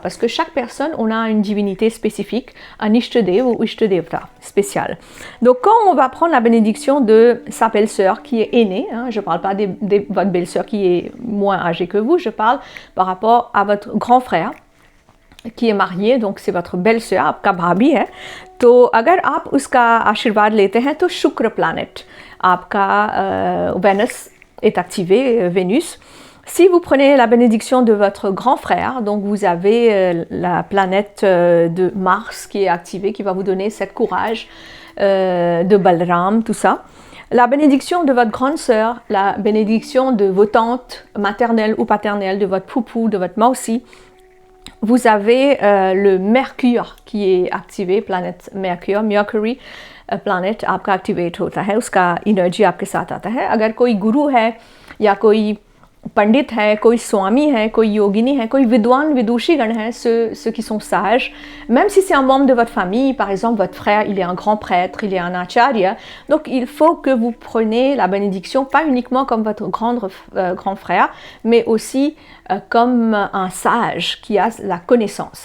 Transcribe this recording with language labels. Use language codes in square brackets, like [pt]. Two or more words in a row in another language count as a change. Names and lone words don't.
[fr] Parce que chaque personne, on a une divinité spécifique, un Ishtadev ou Ishtadevta spécial. Donc quand on va prendre la bénédiction de sa belle-sœur qui est aînée, je ne parle pas de votre belle-sœur qui est moins âgée que vous, je parle par rapport à votre grand frère qui est marié, donc c'est votre belle-sœur, [hi] आपका भाभी है, तो अगर आप उसका आशीर्वाद लेते हैं तो शुक्र प्लैनेट आपका [fr] Vénus est activé, Vénus. Si vous prenez la bénédiction de votre grand frère, donc vous avez la planète de Mars qui est activée, qui va vous donner cette courage de Balaram, tout ça. La bénédiction de votre grande sœur, la bénédiction de vos tantes maternelles ou paternelles, de votre poupou, de votre mausi. Vous avez le Mercure qui est activé, planète Mercure, [en] Mercury planet [hi] आपका एक्टिवेट होता है, उसका एनर्जी आपके साथ आता है. अगर कोई गुरु है या कोई pandit है, कोई स्वामी है, कोई योगिनी है, कोई विद्वान विदुषीगण है, [fr] ceux qui sont sages, même si c'est un membre de votre famille, par exemple votre frère, il est un grand prêtre, il est un acharya, donc il faut que vous preniez la bénédiction, pas uniquement comme votre grand frère, mais aussi comme un sage qui a la connaissance.